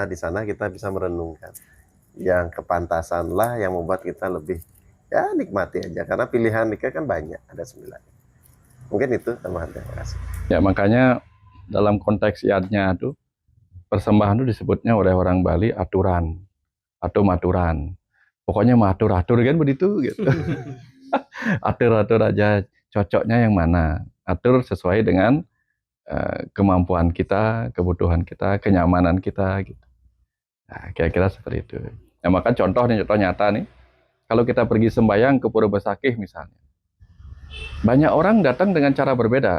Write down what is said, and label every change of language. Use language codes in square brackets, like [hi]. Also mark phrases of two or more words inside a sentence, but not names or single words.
[id] Di sana kita bisa merenungkan. Yang kepantasan lah yang membuat kita lebih, ya nikmati aja. Karena pilihan nikah kan banyak, ada 9. Mungkin itu tambahan. Terima kasih. Ya makanya dalam konteks iadnya itu, persembahan itu disebutnya oleh orang Bali aturan atau maturan. Pokoknya matur-atur kan begitu gitu. Atur-atur aja, cocoknya yang mana. Atur sesuai dengan kemampuan kita, kebutuhan kita, kenyamanan kita gitu. Nah, kira-kira seperti itu. Nah, maka contoh nyata nih, kalau kita pergi sembahyang ke Pura Besakih misalnya, banyak orang datang dengan cara berbeda.